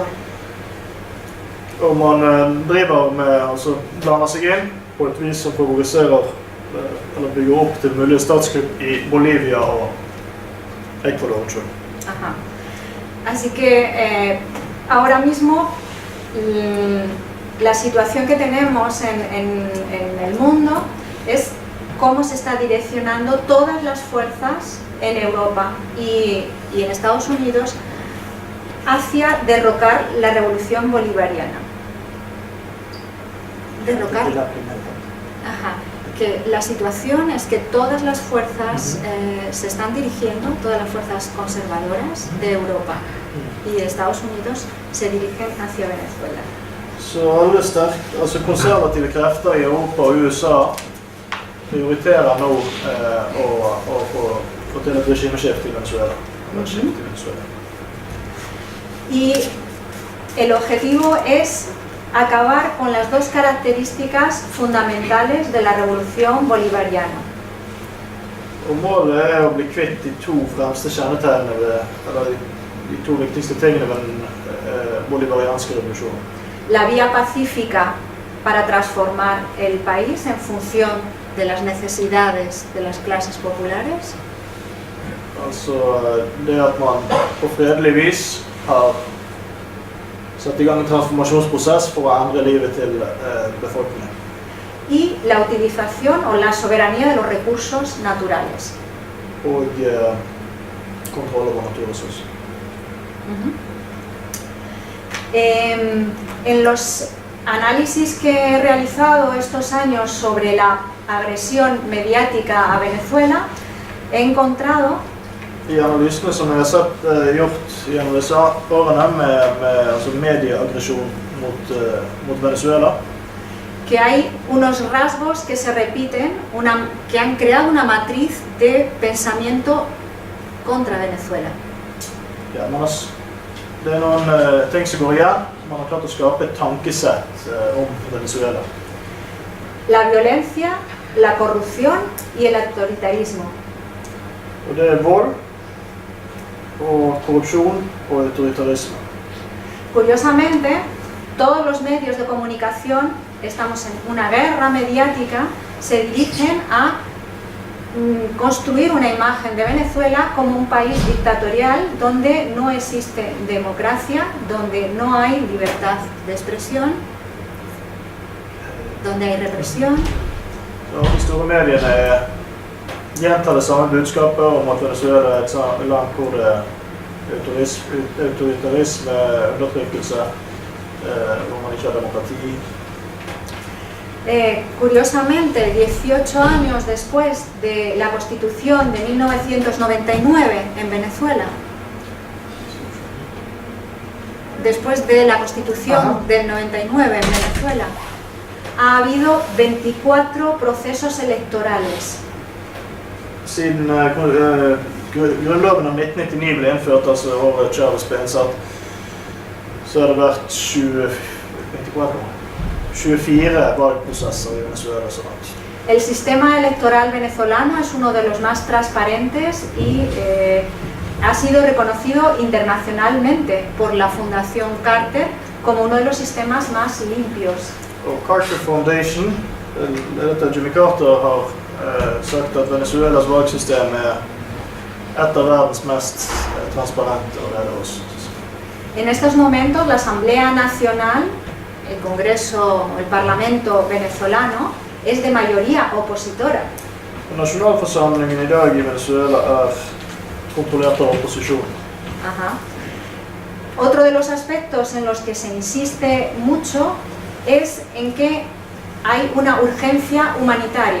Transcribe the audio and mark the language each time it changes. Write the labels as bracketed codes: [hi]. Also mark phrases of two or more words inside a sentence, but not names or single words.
[no] Og man driver med, altså blander seg inn på et vis som favoriserer eller bygger opp til mulige statskupp i Bolivia og Ecuador. [es] Ajá. Así que ahora mismo la situación que tenemos en el mundo es cómo se está direccionando todas las fuerzas en Europa y en Estados Unidos hacia derrocar la revolución bolivariana. Derrocar. Ajá. Que la situación es que todas las fuerzas se están dirigiendo, todas las fuerzas conservadoras de Europa y de Estados Unidos se dirigen hacia Venezuela. [no] Så alle altså konservative krefter i Europa og USA prioriterer nå å få til et regimeskifte i Venezuela. [es] Y el objetivo es acabar con las dos características fundamentales de la revolución bolivariana. [no] Og målet er å bli kvitt de to fremste kjennetegnene eller de to viktigste tingene ved den bolivarianske revolusjonen. [es] La vía pacífica para transformar el país en función de las necesidades de las clases populares. [no] Altså det at man på fredelig vis har satt i gang en transformasjonsprosess for å endre livet til befolkningen. [es] Y la utilización o la soberanía de los recursos naturales. [no] Og kontroll over naturressurser. [es] En los análisis que he realizado estos años sobre la agresión mediática a Venezuela, he encontrado [no] I analysene som jeg har sett gjort gjennom disse årene med altså medieaggresjon mot Venezuela, [es] que hay unos rasgos que se repiten, que han creado una matriz de pensamiento contra Venezuela. [no] Ja, det er noen ting som går igjen, man har klart å skape et tankesett om Venezuela. [es] La violencia, la corrupción y el autoritarismo. [no] Og det er vold, og korrupsjon og autoritarisme. [es] Curiosamente, todos los medios de comunicación, estamos en una guerra mediática, se dirigen a construir una imagen de Venezuela como un país dictatorial donde no existe democracia, donde no hay libertad de expresión, donde hay represión. [no] Og de store mediene gjentar det samme budskapet om at Venezuela er et land hvor det er autoritarisme, undertrykkelse, hvor man ikke har demokrati. [es] Curiosamente, 18 años después de la Constitución de 1999 en Venezuela, después de la Constitución del 99 en Venezuela, ha habido 24 procesos electorales. [no] Siden grunnloven av 1999 ble innført, altså året Chávez ble innsatt, så har det vært 24 valgprosesser i Venezuela så langt. [es] El sistema electoral venezolano es uno de los más transparentes y ha sido reconocido internacionalmente por la Fundación Carter como uno de los sistemas más limpios. [no] Og Carter Foundation, ledet av Jimmy Carter, har sagt at Venezuelas valgsystem er et av verdens mest transparente og redelige. [es] En estos momentos la Asamblea Nacional, el Congreso, el Parlamento venezolano, es de mayoría opositora. [no] Nasjonalforsamlingen i dag i Venezuela er kontrollert av opposisjonen. [es] Ajá. Otro de los aspectos en los que se insiste mucho es en que hay una urgencia humanitaria.